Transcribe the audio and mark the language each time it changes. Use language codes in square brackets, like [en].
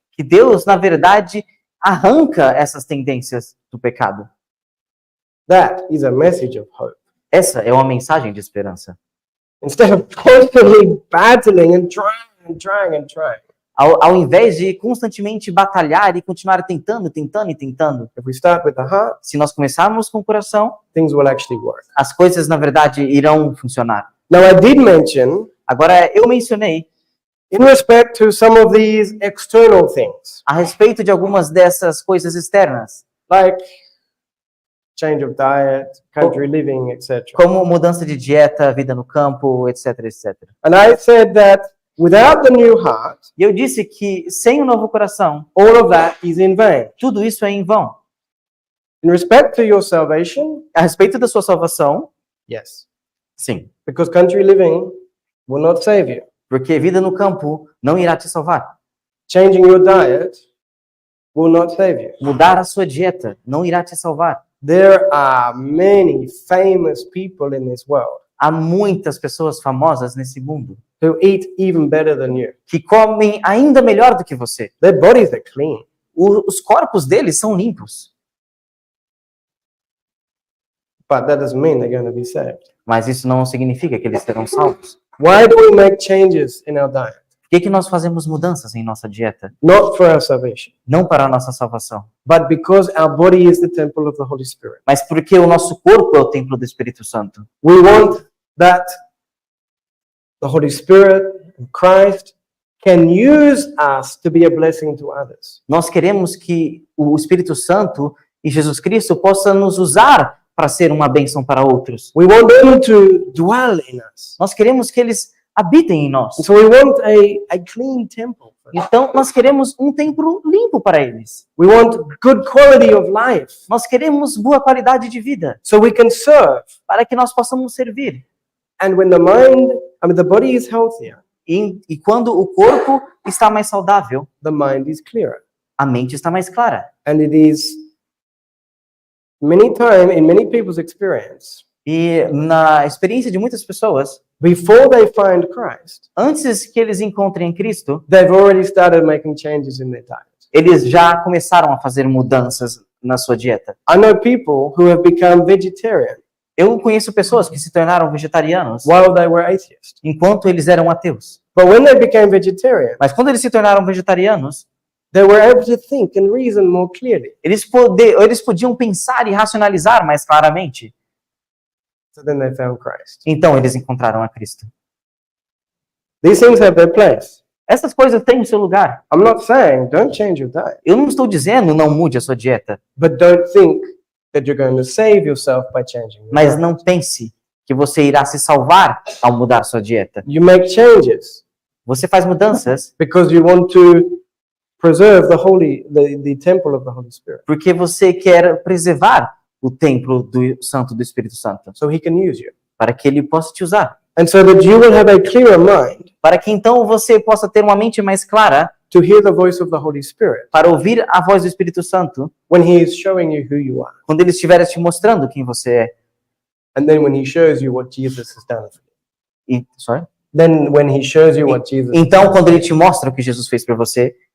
[pt] que Deus, na verdade, arranca essas tendências do pecado. [en] That is a message of hope. [pt] Essa é uma mensagem de esperança. [en] Instead of constantly battling and trying and trying and trying, [pt] Ao invés de constantemente batalhar e continuar tentando, [en] if we start with the heart, [pt] se nós começarmos com o coração, [en] things will actually work. [pt] as coisas, na verdade, irão funcionar. [en] Now, I did mention, [pt] Agora, eu mencionei [en] in respect to some of these external things, [pt] a respeito de algumas dessas coisas externas, [en] like change of diet, country living, etc. [pt] como mudança de dieta, vida no campo, etc, etc. [en] And I said that without the new heart, [pt] E eu disse que sem o novo coração, [en] all of that is in vain. [pt] tudo isso é em vão. [en] In respect to your salvation, [pt] A respeito da sua salvação, [en] yes, [pt] sim, [en] because country living will not save you. [pt] porque vida no campo não irá te salvar. [en] Changing your diet will not save you. [pt] Mudar a sua dieta não irá te salvar. [en] There are many famous people in this world [pt] Há muitas pessoas famosas nesse mundo [en] who eat even better than you. [pt] que comem ainda melhor do que você. [en] Their bodies are clean. [pt] Os corpos deles são limpos, [en] But that doesn't mean they're going to be saved. [pt] mas isso não significa que eles serão salvos. [en] Why do we make changes in our diet? [pt] Por que nós fazemos mudanças em nossa dieta? [en] Not for our salvation, [pt] Não para a nossa salvação, [en] but because our body is the temple of the Holy Spirit. [pt] mas porque o nosso corpo é o templo do Espírito Santo. [en] We want that the Holy Spirit and Christ can use us to be a blessing to others. [pt] Nós queremos que o Espírito Santo e Jesus Cristo possam nos usar para ser uma bênção para outros. [en] We want them to dwell in us. [pt] Nós queremos que eles habitem em nós. [en] And so we want a clean temple. [pt] Então, nós queremos um templo limpo para eles. [en] We want good quality of life [pt] Nós queremos boa qualidade de vida [en] so we can serve. [pt] para que nós possamos servir. [en] And when the body is healthier, [pt] E quando o corpo está mais saudável, [en] the mind is clearer. [pt] a mente está mais clara. [en] And it is in many people's experience, [pt] E na experiência de muitas pessoas, [en] before they find Christ, [pt] antes que eles encontrem Cristo, [en] they've already started making changes in their diet. [pt] eles já começaram a fazer mudanças na sua dieta. [en] I know people who have become vegetarian [pt] Eu conheço pessoas que se tornaram vegetarianos [en] while they were atheists. [pt] enquanto eles eram ateus. [en] But when they became vegetarian, [pt] Mas quando eles se tornaram vegetarianos, [en] they were able to think and reason more clearly. [pt] eles podiam pensar e racionalizar mais claramente. [en] So then they found Christ. [pt] Então eles encontraram a Cristo. [en] These things have their place. [pt] Essas coisas têm o seu lugar. [en] I'm not saying don't change your diet, [pt] Eu não estou dizendo não mude a sua dieta, [en] but don't think that you're going to save yourself by changing your [pt] mas [en] diet. [pt] não pense que você irá se salvar ao mudar sua dieta. [en] You make changes [pt] Você faz mudanças [en] because you want to preserve the temple of the Holy Spirit, [pt] porque você quer preservar o templo do Santo do Espírito Santo, [en] so He can use you, [pt] para que ele possa te usar, [en] and so that you will have a clearer mind [pt] para que então você possa ter uma mente mais clara [en] to hear the voice of the Holy Spirit [pt] para ouvir a voz do Espírito Santo [en] when He is showing you who you are, [pt] quando ele estiver te mostrando quem você é. [en] and then when He shows you what Jesus has done for you. Sorry? Then when He shows you what Jesus has [pt] Então, [en] done. [pt] quando ele te mostra o que Jesus fez para você,